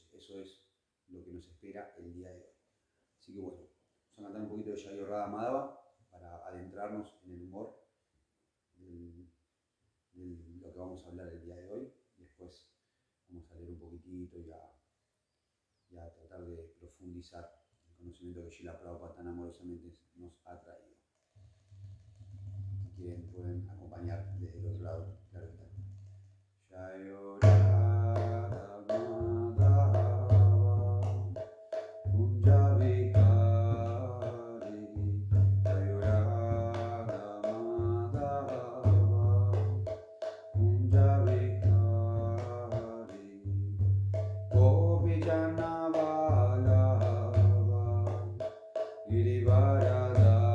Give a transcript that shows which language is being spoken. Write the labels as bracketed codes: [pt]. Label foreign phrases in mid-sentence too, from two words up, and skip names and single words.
[es] Eso es lo que nos espera el día de hoy. Así que bueno, vamos a cantar un poquito de Jai Radha Madhava para adentrarnos en el humor de lo que vamos a hablar el día de hoy. Después vamos a leer un poquitito y a tratar de profundizar el conocimiento que Srila Prabhupada tan amorosamente nos ha traído. Si quieren pueden acompañar desde el otro lado, claro está. [bn] জয় রাধা মাধব কুঞ্জ বিহারী জয় রাধা মাধব কুঞ্জ বিহারী গোপী জন বল্লভ গিরিবরধারী